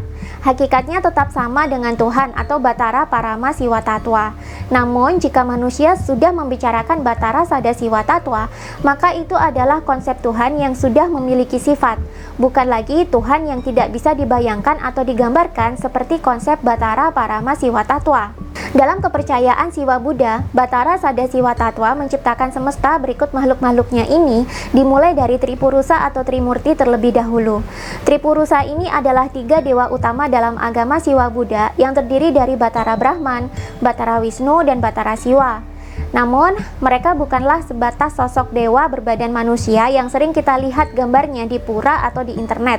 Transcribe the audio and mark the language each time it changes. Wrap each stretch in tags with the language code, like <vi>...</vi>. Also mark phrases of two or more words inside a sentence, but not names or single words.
<id>Hakikatnya tetap sama dengan Tuhan atau Batara Parama Siwa Tattwa. Namun, jika manusia sudah membicarakan Batara Sada Siwa Tattwa, maka itu adalah konsep Tuhan yang sudah memiliki sifat, bukan lagi Tuhan yang tidak bisa dibayangkan atau digambarkan seperti konsep Batara Parama Siwa Tattwa. Dalam kepercayaan Siwa Buddha, Batara Sada Siwa Tattwa menciptakan semesta berikut makhluk-makhluknya ini dimulai dari Tripurusa atau Trimurti terlebih dahulu. Tripurusa ini adalah 3 dewa utama dalam agama Siwa Buddha yang terdiri dari Batara Brahman, Batara Wisnu, dan Batara Siwa. Namun, mereka bukanlah sebatas sosok dewa berbadan manusia yang sering kita lihat gambarnya di pura atau di internet.</id>